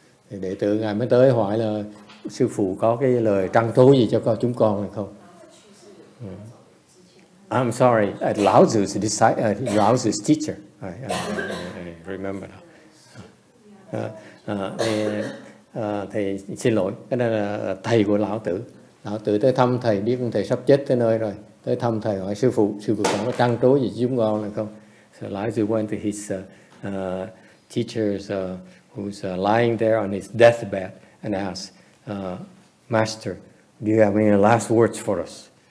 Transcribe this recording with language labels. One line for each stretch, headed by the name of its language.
Vietnamese: Thì đệ tử Ngài mới tới hỏi là sư phụ có cái lời trăn trối gì cho chúng con hay không?
English: I'm sorry, Lão Tzu's teacher. I remember now.
Vietnamese: Thầy xin lỗi, cái này là thầy của Lão Tử. Lão Tử tới thăm thầy, biết thầy sắp chết tới nơi rồi, tới thăm thầy hỏi sư phụ còn có trăn trối gì chúng con hay không?
English: So Lão Tử went to his teachers who's lying there on his deathbed and asked, Master, do you have any last words for us?